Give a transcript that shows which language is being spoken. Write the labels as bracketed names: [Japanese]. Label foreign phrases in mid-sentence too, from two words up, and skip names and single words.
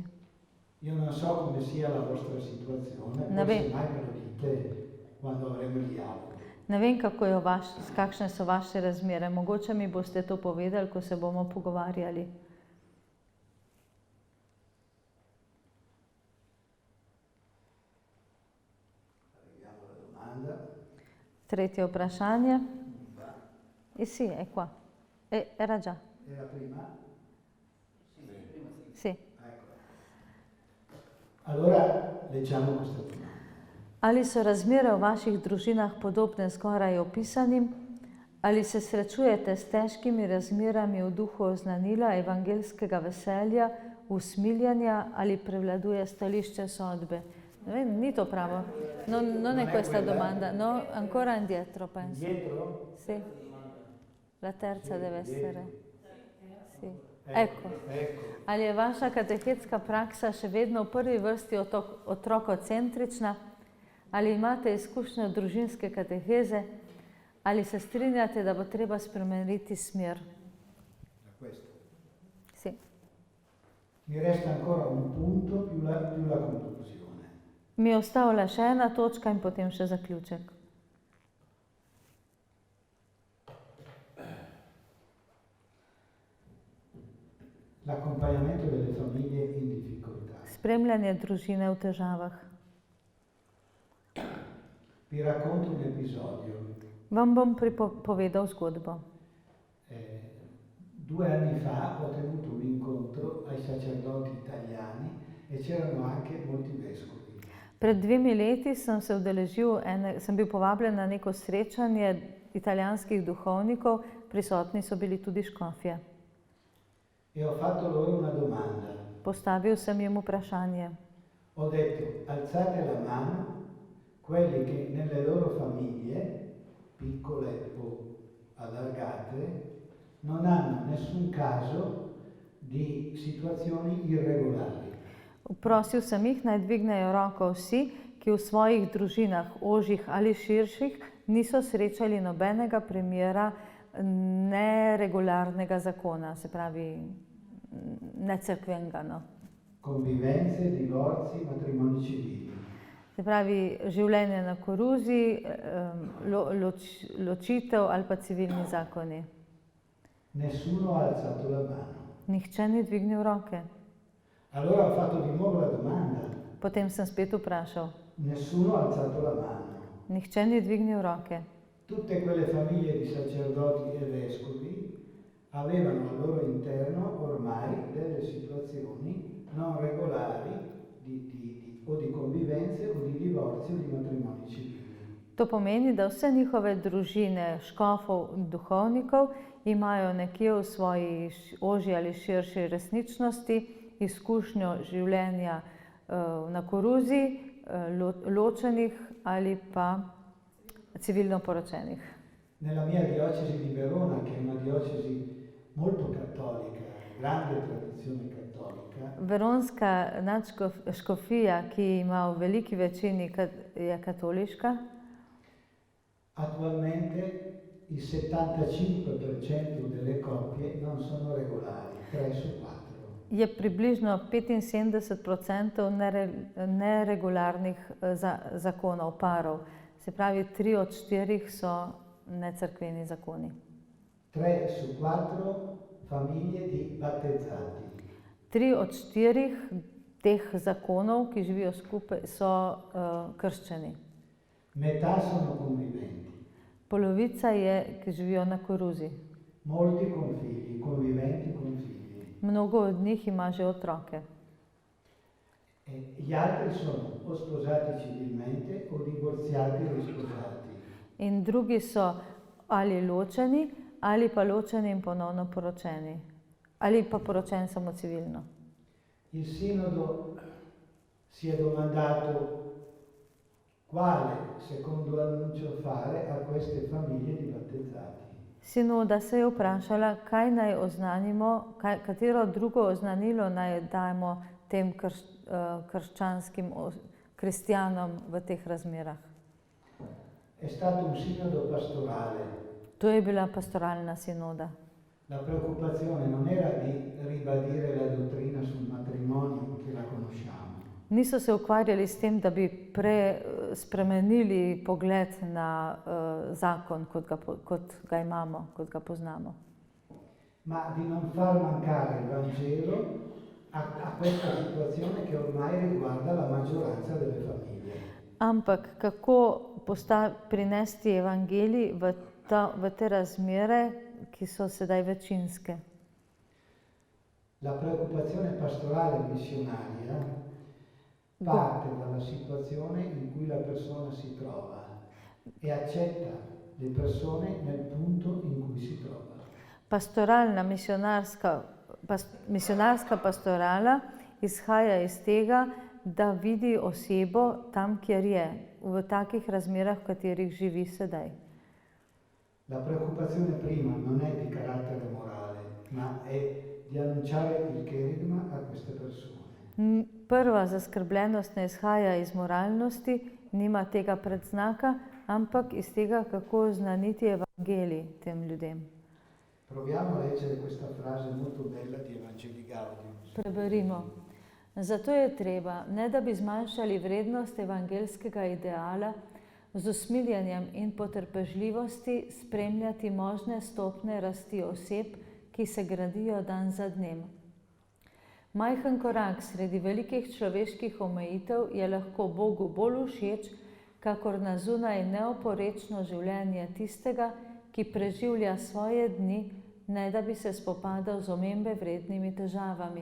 [Italian] Io non so come sia la vostra situazione, [Slovenian] Ne vem. [Italian] forse mai me lo dite quando avremo il dialogo. [Slovenian] Ne vem, kakšne so vaše razmere. Mogoče mi boste to povedali, ko se bomo pogovarjali. [Italian] Arriviamo alla domanda. [Slovenian] Tretje vprašanje. [Italian] Sì, è qua. Era già. Era prima? Sì. Ecco. Allora leggiamo questa domanda. [Slovenian] Ali so razmere v vaših družinah podobne zgoraj opisanim? Ali se srečujete s težkimi razmerami v duhu oznanila, evangelskega veselja, usmiljanja ali prevladuje stališče sodbe? Ne vem, ni to pravo. [Italian] Non è questa domanda. No, ancora indietro, penso. Indietro? Sì. La terza deve essere. Sì. Ecco. [Slovenian] Ali je vaša katehetska praksa še vedno v prvi vrsti otrokocentrična? Ali imate izkušnjo družinske kateheze? Ali se strinjate, da bo treba spremeniti smer? [Italian] Da questo. Sì. Mi resta ancora un punto più la conclusione. [Slovenian] Mi je ostala še ena točka in potem še zaključek. [Italian] L'accompagnamento delle famiglie in difficoltà. [Slovenian] Spremljanje družine v težavah. [Italian] Vi racconto un episodio. [Slovenian] Vam bom povedal zgodbo. [Italian] 2 anni fa ho tenuto un incontro ai sacerdoti italiani e c'erano anche molti vescovi. [Slovenian] Pred 2 leti sem bil povabljen na neko srečanje italijanskih duhovnikov, prisotni so bili tudi škofje. [Italian] E ho fatto loro una domanda. [Slovenian] Postavil sem jim vprašanje. [Italian] Ho detto, alzate la mano quelli che nelle loro famiglie, piccole o allargate, non hanno nessun caso di situazioni irregolari. [Slovenian] Prosil sem jih, naj dvignejo roko vsi, ki v svojih družinah, ožjih ali širših, niso srečali nobenega primera neregularnega zakona, se pravi necerkvenega. [Italian] No. Convivenze, divorzi, matrimoni civili. [Slovenian] Se pravi življenje na koruzi, ločitev ali pa civilni zakoni. [Italian] Nessuno ha alzato la mano. [Slovenian] Nihče ni dvignil roke. [Italian] Allora ho fatto di nuovo la domanda. [Slovenian] Potem sem spet vprašal. [Italian] Nessuno ha alzato la mano. [Slovenian] Nihče ni dvignil roke. [Italian] Tutte quelle famiglie di sacerdoti e vescovi avevano al loro interno ormai delle situazioni non regolari o di convivenze o di divorzio o di matrimoni civili. [Slovenian] To pomeni, da vse njihove družine, škofov in duhovnikov imajo nekje v svoji ožji ali širši resničnosti izkušnjo življenja na koruzi, ločenih ali pa civilno poročenih. [Italian] Nella mia diocesi di Verona, che è una diocesi molto cattolica, grande tradizione cattolica. [Slovenian] Veronska nadškofija, ki ima v veliki večini je katoliška. [Italian] Attualmente il 75% delle coppie non sono regolari, 3 su 4. [Slovenian] Je približno 75% neregularnih zakonov, parov. Se pravi, 3 od 4 so necerkveni zakoni. [Italian] 3 su 4 famiglie di battezzati. [Slovenian] 3 od 4 teh zakonov, ki živijo skupaj, so krščeni. [Italian] Metà sono conviventi. [Slovenian] Polovica je, ki živijo na koruzi. [Italian] Molti con figli, conviventi con figli. [Slovenian] Mnogo od njih ima že otroke. [Italian] Gli altri sono o sposati civilmente o divorziati o risposati. [Slovenian] In drugi so ali ločeni ali pa ločeni in ponovno poročeni. ali pa poročen samo civilno. [Italian] Il sinodo si è domandato quale secondo annuncio fare a queste famiglie di battezzati. [Slovenian] Sinoda se je vprašala, kaj naj oznanimo, katero drugo oznanilo naj dajemo tem krščanskim kristjanom v teh razmerah. [Italian] È stato un sinodo pastorale. [Slovenian] To je bila pastoralna sinoda. [Italian] La preoccupazione non era di ribadire la dottrina sul matrimonio che la conosciamo. [Slovenian] Niso se ukvarjali s tem, da bi spremenili pogled na zakon, kot ga imamo, kot ga poznamo. [Italian] Ma di non far mancare il Vangelo a questa situazione che ormai riguarda la maggioranza delle famiglie. [Slovenian] Ampak kako prinesti evangelij v te razmere, ki so sedaj večinske. [Italian] La preoccupazione pastorale e missionaria parte dalla situazione in cui la persona si trova e accetta le persone nel punto in cui si trova. [Slovenian] Pastoralna, misionarska pastorala izhaja iz tega, da vidi osebo tam, kjer je, v takih razmerah, v katerih živi sedaj. [Italian] La preoccupazione prima non è di carattere morale, ma è di annunciare il kerigma a queste persone. [Slovenian] Prva zaskrbljenost ne izhaja iz moralnosti, nima tega predznaka, ampak iz tega, kako oznaniti evangelij tem ljudem. [Italian] Proviamo a leggere questa frase molto bella di Evangelii Gaudium. [Slovenian] Preberimo. Zato je treba, ne da bi zmanjšali vrednost evangelskega ideala, z usmiljenjem in potrpežljivosti spremljati možne stopnje rasti oseb, ki se gradijo dan za dnem. Majhen korak sredi velikih človeških omejitev je lahko Bogu bolj všeč, kakor na zunaj neoporečno življenje tistega, ki preživlja svoje dni, ne da bi se spopadal z omembe vrednimi težavami.